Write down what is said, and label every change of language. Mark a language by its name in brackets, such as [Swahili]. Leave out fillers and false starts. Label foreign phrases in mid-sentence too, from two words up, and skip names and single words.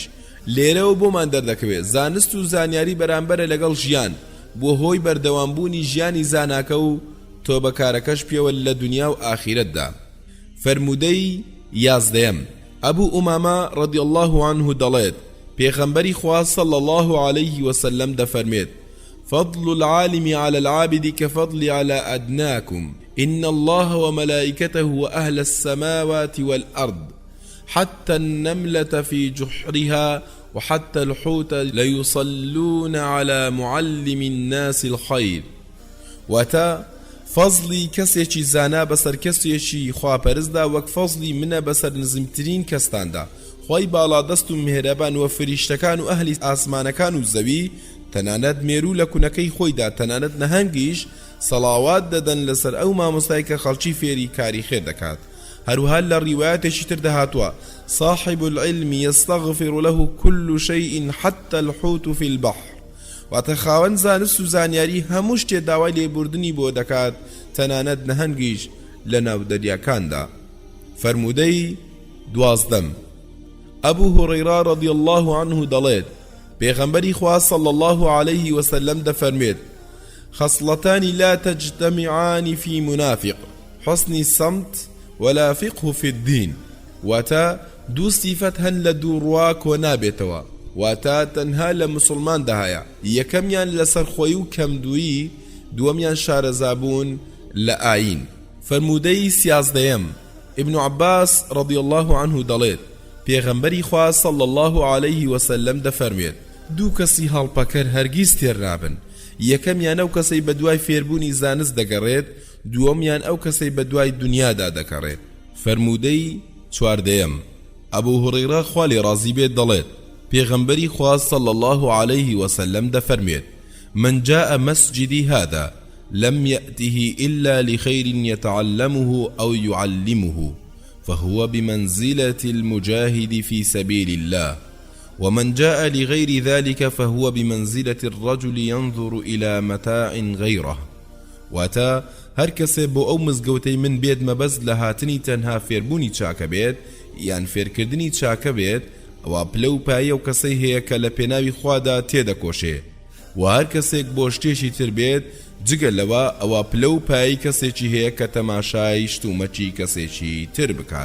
[Central Kurdish] لێرەوە بۆمان دەردەکەوێت زانست و زانیاری بەرامبەرە لەگەڵ ژیان، بۆ هۆی بەردەوامبوونی ژیانی زاناکە و تۆبەکارەکەش پێوە لە دنیا و ئاخیرەتدا. [Arabic] فەرمودەی 11 ئەبوو ئومامە ڕەضی الله عنه [Central Kurdish] دەڵێت: پێغەمبەری خوا [Arabic] صلی الله عليه وسلم دەفەرمێت: فضل العالم على العابد كفضل على أدناكم إن الله وملائكته وأهل السماوات والأرض حتى النملة في جحرها وحتى الحوت ليصلون على معلم الناس الخير. [Central Kurdish] وتا فضلی کەسێکی زانا بەسەر کەسێکی خواپەرستدا وەک فەزلی منە بەسەر نزمترین کەستاندا. خی باڵادەست و میهرەبان و فریشتەکان و ئەهلی ئاسمانەکان و زەوی تەنانەت مێرو لە کونەکەی خۆیدا تەنانەت نەهەنگیش سەڵاوات دەدەن لەسەر ئەو مامۆستای کە خەڵکی فێری کاری خێر دەکات. هەروها لە ڕیوایەتێکی تر دەهاتووە: [Arabic] صاحب العلم يستغفر له كل شيء حتى الحوت في البحر. [Central Kurdish] واتە خاوەن زانست و زانیاری هەموو شتێ داوای لێبوردنی بۆ دەکات، تەنانەت نەهەنگیش لە ناو دەریاکاندا. فەرمودەی 12 ئەبوو هورەیرە [Arabic] ڕەضی الله عنه [Central Kurdish] دەڵێت: پێغەمبەری خوا [Arabic] صلی الله عليه وسلم [Central Kurdish] دەفەرمێت: [Arabic] خصلتان لا تجتمعان في منافق حسن الصمت ولا فقه في الدين. [Central Kurdish] واتا دوو صفەت هەن لە دوو ڕوا کۆ نابێتەوە، واتا تەنها لە مسلمان دەهایە، یەکەمیان لەسەر خۆی و کەمدوویی، دووەمیان شارەزابوون لە ئاین. فەرمودەی 13 ابن عباس [Arabic] ڕەضی الله عنه [Central Kurdish] دەڵێت: پێغەمبەری خوا [Arabic] صلی الله عليه وسلم [Central Kurdish] دەفەرمێت: دوو کەسی هەڵپەکەر هەرگیز تێر نابن. یەکەمیان ئەو کەسەی بە دوای فێربوونی زانست دەگەڕێت، دووەمیان ئەو کەسەی بە دوای دنیادا دەکەڕێت. فەرموودەی چواردەیەم ئەبوو هوڕەیرە خوا لێ ڕازی بێت دەڵێت پێغەمبەری خوا [Arabic] صلی الله عليه وسلم دەفەرمێت من جاء مسجدي هذا لم يأته إلا لخير يتعلمه أو يعلمه فهو بمنزلة المجاهد في سبيل الله ومن جاء لغير ذلك فهو بمنزلة الرجل ينظر إلى متاع غيره. [Central Kurdish] واتا هەر کەسێ بۆ ئەو مزگەوتەی من بێت مەبەست لە هاتنی تەنها فێربوونی چاکە بێت یان فێرکردنی چاکە بێت، ئەوە پلە و پایە و کەسەی هەیە کە لە پێناوی خوادا تێدەکۆشێ. و هەر کەسێک بۆ شتێکی تر بێت جگە لەوە ئەوە پلە و پایی کەسێکی هەیە کە تەماشای شتومەچی کەسێکی تر بکات.